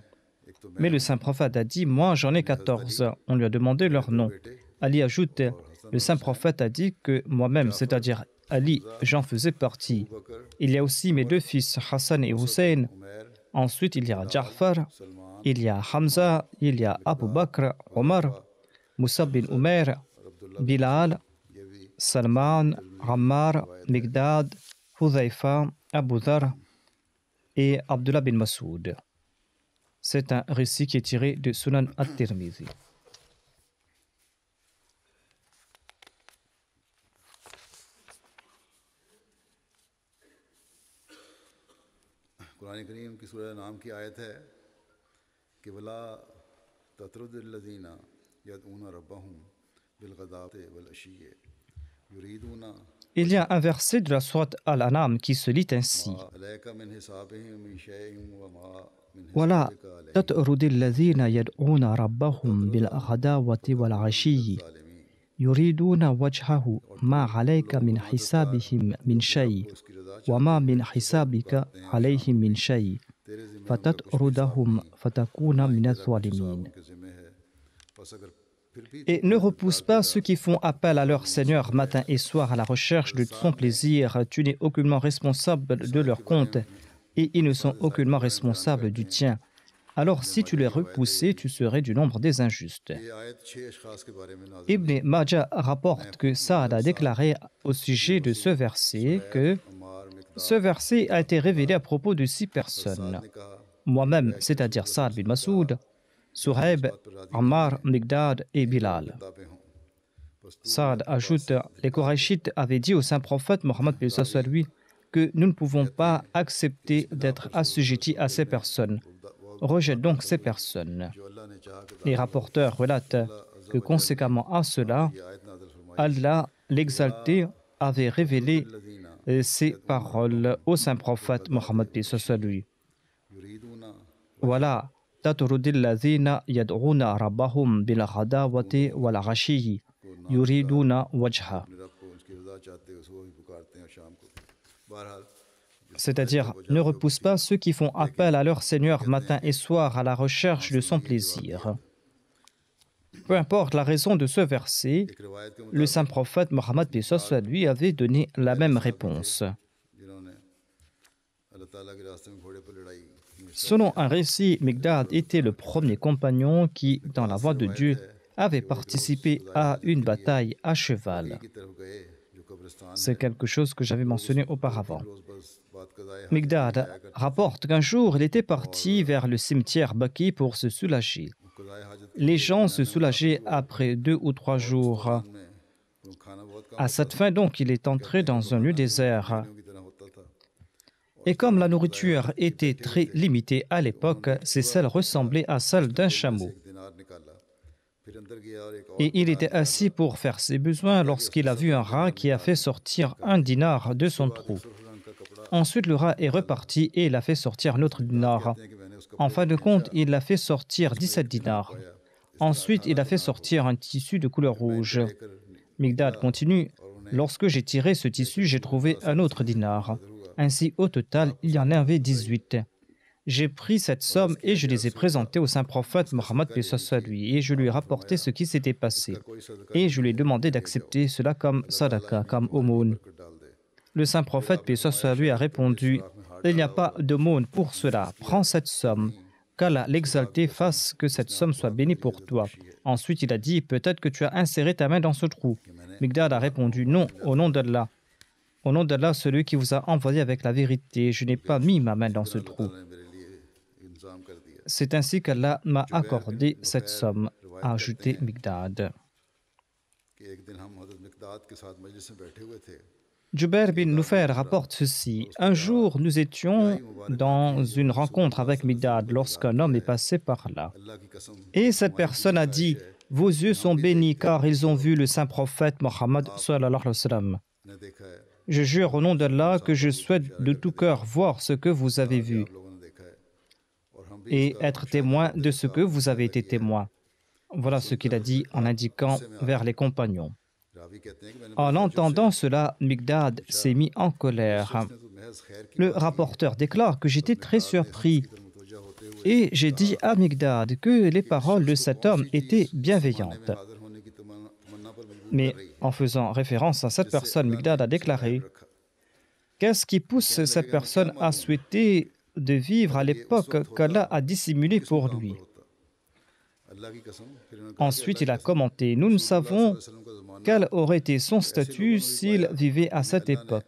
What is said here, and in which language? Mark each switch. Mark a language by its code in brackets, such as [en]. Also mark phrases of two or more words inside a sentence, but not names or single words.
[fr] Mais le saint prophète a dit, moi j'en ai 14. On lui a demandé leur nom. Ali ajoute, le saint prophète a dit que moi-même, c'est-à-dire Ali, j'en faisais partie. Il y a aussi mes 2 fils, Hassan et Hussein. Ensuite, il y a Ja'far, il y a Hamza, il y a Abu Bakr, Omar, Musab bin Umair, Bilal, Salman, Ammar, Migdad, Hudhaifa, Abu Dhar et Abdullah bin Masoud. C'est un récit qui est tiré de Sunan at-Tirmidhi. [ur] قرآن کریم کی سورہ نام کی آیت ہے کہ [ar] ولا تطرد الذين يدعون ربهم بالغداة والعشي يريدون. [fr] Il y a un verset de la sourate Al-An'am qui se lit ainsi. [ar] عليك من حسابهم من شيء وما من ولا حسابك عليهم تطرد الذين يدعون ربهم بالغداوة والعشي يريدون وجهه ما عليك من حسابهم من شيء وما من حسابك عليهم من شيء فتطردهم فتكون من الظالمين. [ur] کے ذمے ہے. بس اگر پھر بھی [fr] Et ne repousse pas ceux qui font appel à leur Seigneur matin et soir à la recherche de son plaisir. Tu n'es aucunement responsable de leur compte et ils ne sont aucunement responsables du tien. Alors si tu les repoussais, tu serais du nombre des injustes. [ur] یہ آیت 6 اشخاص کے بارے میں نازل [fr] Ibn Majah rapporte que Saad a déclaré au sujet de ce verset que अम्मार मिक़दाद ce verset a été révélé à propos de 6 personnes. [ur] نے کہا [fr] Moi-même, c'est-à-dire Saad bin Masoud, Suhaib, Ammar, Migdad et Bilal. [ur] کتابیں ہوں. بس [fr] Saad ajoute, les Korachites avaient dit au saint prophète Mohammed soit lui que nous ne pouvons pas accepter d'être assujettis à ces personnes. Rejette donc ces personnes. [ur] جو اللہ نے چاہا کہ [fr] Les rapporteurs relatent que conséquemment à cela, [ur] یہ آیت نازل فرمائی. [fr] Allah, l'exalté, avait révélé [ar] الذين [fr] ces paroles au saint prophète Mohammed soit lui. [ar] युरीदूना [fr] Voilà, [ar] تطرد الذين يدعون ربهم بالغداوة والعشي يريدون وجهه. [ur] اپنے رب کو اس کی رضا چاہتے ہو صبح بھی پکارتے ہیں اور شام کو. बहरहाल [fr] C'est-à-dire, ne repousse pas ceux qui font appel à leur Seigneur matin et soir à la recherche de son plaisir. Peu importe la raison de ce verset, [ur] ایک روایت کے [fr] le saint prophète Mohammed lui avait donné la même réponse. [ur] مطابق جنہوں نے اللہ تعالیٰ کے راستے میں گھوڑے پر لڑائی میں [fr] Selon un récit, Migdad était le premier compagnon qui, dans la voie de Dieu, avait participé à une bataille à cheval. [ur] کی طرف گئے جو قبرستان [fr] C'est quelque chose que j'avais mentionné auparavant. [ur] روز بس بات قضائے حاجت [fr] Migdad rapporte qu'un jour, il était parti vers le cimetière Baki pour se soulager. [ur] قضائے حاجت [fr] Les gens se soulageaient après 2 ou 3 jours. [ur] میں وہ کھانا بہت کم [fr] À cette fin, donc, il est entré dans un lieu désert. [ur] کی طرح ہوتا تھا. [fr] Et comme la nourriture était très limitée à l'époque, ces selles ressemblaient à celles d'un chameau. [ur] ایک دینار نکالا پھر اندر گیا اور ایک اور [fr] Et il était assis pour faire ses besoins lorsqu'il a vu un rat qui a fait sortir un dinar de son trou. [ur] رنگ کا کپڑا [fr] Ensuite, le rat est reparti et il a fait sortir un autre dinar. [ur] کہ میں نے اس کا [fr] En fin de compte, il a fait sortir 17 dinars. Ensuite, il a fait sortir un tissu de couleur rouge. Migdad continue. Lorsque j'ai tiré ce tissu, j'ai trouvé un autre dinar. Ainsi, au total, il y en avait 18. J'ai pris cette somme et je les ai présentées au saint prophète Mohammed lui et je lui ai rapporté ce qui s'était passé. [ur] کوئی صدقہ [fr] Et je lui ai demandé d'accepter cela comme sadaqa, comme aumône. [ur] کر ڈال دے. [fr] Le saint prophète lui a répondu, il n'y a pas d'aumône pour cela, prends cette somme, qu'Allah l'exalté fasse que cette somme soit bénie pour toi. Ensuite il a dit, peut-être que tu as inséré ta main dans ce trou. Migdad a répondu, non, au nom d'Allah. Au nom d'Allah, celui qui vous a envoyé avec la vérité, je n'ai pas mis ma main dans ce trou. [ur] نے میرے لیے انتظام کر دیا. [fr] C'est ainsi qu'Allah m'a accordé cette somme, a ajouté Migdad. [ur] کہ ایک دن ہم حضرت مقداد کے ساتھ مجلس میں بیٹھے ہوئے تھے. [fr] Jubair bin Nufair rapporte ceci. Un jour, nous étions dans une rencontre avec Migdad lorsqu'un homme est passé par là. [ur] اللہ کی قسم [fr] Et cette personne a dit, vos yeux sont bénis car ils ont vu le saint prophète Mohammed [ar] صلى الله عليه وسلم. [ur] نے دیکھا ہے [fr] Je jure au nom d'Allah que je souhaite de tout cœur voir ce que vous avez vu [ur] آپ لوگوں نے دیکھا ہے اور ہم بھی [fr] et être témoin de ce que vous avez été témoin. Voilà ce qu'il a dit en indiquant vers les compagnons. [ur] راوی کہتے ہیں کہ میں نے [fr] En entendant cela, Migdad s'est mis en colère. [ur] تو محض خیر کی [fr] Le rapporteur déclare que j'étais très surpris [ur] طرف متوجہ ہوتے ہوئے [fr] et j'ai dit à Migdad que les paroles de cet homme étaient bienveillantes. [ur] حاضر ہونے کی تمنا پر مجبور [fr] Mais [ur] کر رہی ہے. [fr] en faisant référence à cette personne, Migdad a déclaré qu'est-ce qui pousse cette personne à souhaiter de vivre à l'époque qu'Allah a dissimulé pour lui. Ensuite, il a commenté, nous ne savons quel aurait été son statut s'il vivait à cette époque.